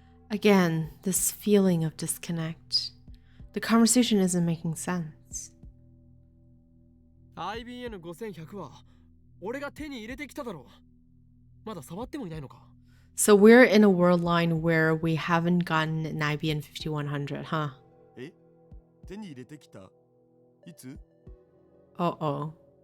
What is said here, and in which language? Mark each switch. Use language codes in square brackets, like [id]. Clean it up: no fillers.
[en] Again, this feeling of disconnect. The conversation isn't making sense. [ja] IBN5100 は俺が手に入れてきただろう。まだ触ってもいないのか。 [en] So we're in a world line where we haven't gotten an IBN5100, huh? [ja] え？手に入れてきた？いつ？ [en] Uh-oh.